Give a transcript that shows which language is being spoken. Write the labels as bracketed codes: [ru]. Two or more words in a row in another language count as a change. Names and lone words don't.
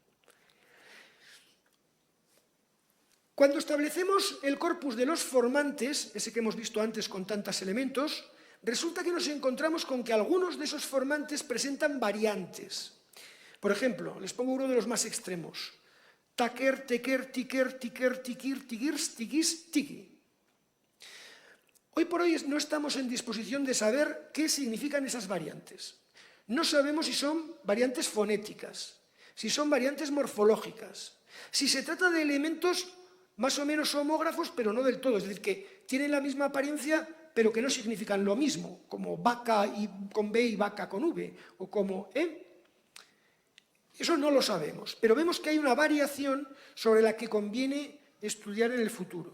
[es] Cuando establecemos el corpus de los formantes, ese que hemos visto antes con tantos elementos, resulta que nos encontramos con que algunos de esos formantes presentan variantes. Por ejemplo, les pongo uno de los más extremos. Taker, teker, tiker, tiker, tikir, tigirs, tigis, tiki. Hoy por hoy no estamos en disposición de saber qué significan esas variantes. No sabemos si son variantes fonéticas, si son variantes morfológicas, si se trata de elementos más o menos homógrafos, pero no del todo, es decir, que tienen la misma apariencia, pero que no significan lo mismo, como vaca con B y vaca con V, o como Eso no lo sabemos, pero vemos que hay una variación sobre la que conviene estudiar en el futuro.